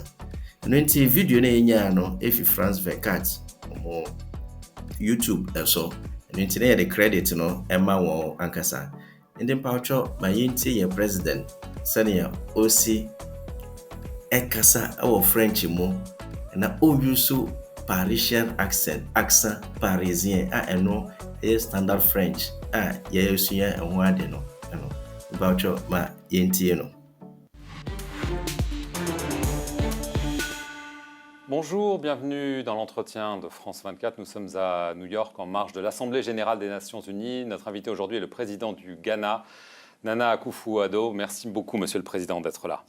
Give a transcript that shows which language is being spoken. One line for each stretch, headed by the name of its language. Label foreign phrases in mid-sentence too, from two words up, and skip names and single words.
Akan: Ɛno nti video na yɛnya no efi France 24 mo YouTube ɛso ɛno nti na yɛde credit no ɛma wɔn ankasa. Ndi mpawtwo ma yɛntie yɛ president sɛnea osi ɛkasa ɛwɔ French mu na ɔyusu
English: Parisian accent
French: parisien
Akan: ɛno ɛyɛ
English: standard French
Akan: yɛsua ɛho ade no ɛno mpawtwo ma yɛntie no.
French: Bonjour, bienvenue dans l'entretien de France 24. Nous sommes à New York en marge de l'Assemblée générale des Nations Unies. Notre invité aujourd'hui est le président du Ghana, Nana Akufo-Addo. Merci beaucoup, Monsieur le Président, d'être là.